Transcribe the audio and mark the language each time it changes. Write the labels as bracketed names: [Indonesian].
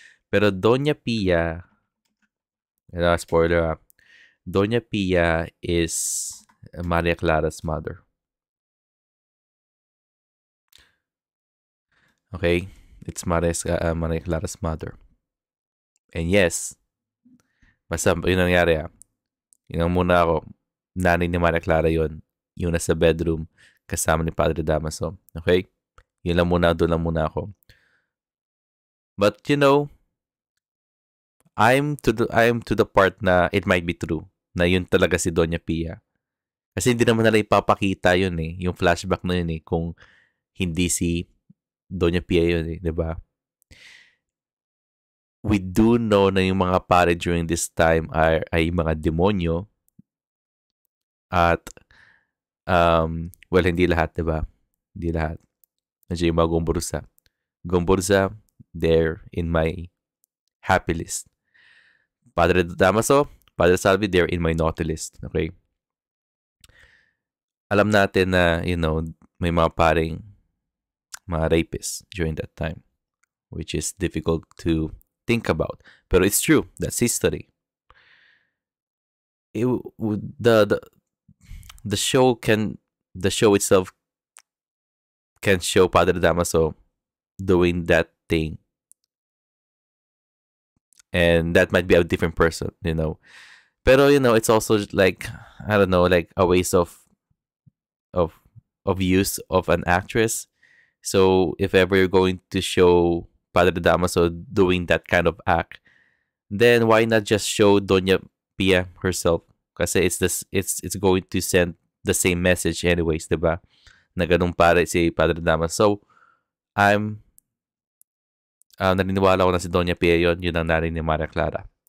[English] Pero Doña Pia, spoiler, Doña Pia is Maria Clara's mother. Okay? It's Maria Clara's mother. And yes, [Filipino] basta yun ang nangyari Yun ang muna ako, nanay ni Maria Clara yun. Yung nasa bedroom, kasama ni Padre Damaso. Okay? Yun lang muna, doon lang muna ako. [English] But you know, I'm to the part [Filipino] na [English] it might be true [Filipino] na yun talaga si Doña Pia. Kasi hindi naman nila ipapakita yun yung flashback na yun kung hindi si Doña Pia yun 'di ba? [English] We do know [Filipino] na yung mga pare [English] during this time [Filipino] ay mga demonyo at well, hindi lahat 'di ba? Hindi lahat. Nandiyan yung mga gombursa. [English] Gombursa, they're in my happy list. Padre Damaso, Padre Salvi, they're in my naughty list. Okay? [Filipino] Alam natin na, may mga paring mga [English] rapists during that time, which is difficult to think about. Pero it's true. That's history. The show itself can show Padre Damaso doing that thing. And that might be a different person, Pero, it's also like, I don't know, like a waste of use of an actress. So, if ever you're going to show Padre Damaso doing that kind of act, then why not just show Doña Pia herself? Kasi it's going to send the same message anyways, diba? [Filipino] Na ganun pare si Padre Damaso. So, naniniwala ko na si Doña Pia yun ang nanay ni Maria Clara.